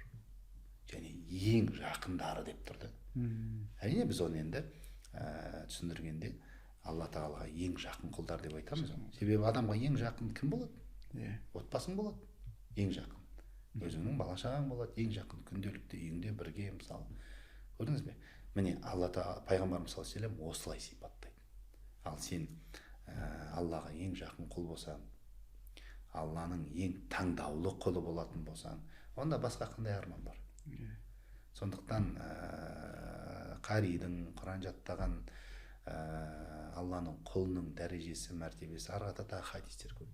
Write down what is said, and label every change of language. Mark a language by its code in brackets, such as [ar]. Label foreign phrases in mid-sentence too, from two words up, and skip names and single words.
[kk] Және ең жақындары деп тұрды. Әрине біз оны енді түсіндіргенде Алла тағалаға ең жақын құлдар деп айтамыз. Себебі адамға ең жақын кім болады? Отбасың болады. Ең жақын. Өзіңнің бала шағаң болады, ең жақын күнделікті үйіңде бірге мысалы. Көрдіңіз бе? Міне Алла тағала пайғамбарымыз [ar] صلى الله عليه وسلم [kk] осылай сипаттайды. Ал сен Аллаға ең жақын құл болсаң, Алланың ең таңдаулы құлы болатын болсаң, онда басқа қандай арман бар? Сондықтан қаридің, Құран жаттаған Алланың құлының дәрежесі, мәртебесі арғата тағы хадистер көп.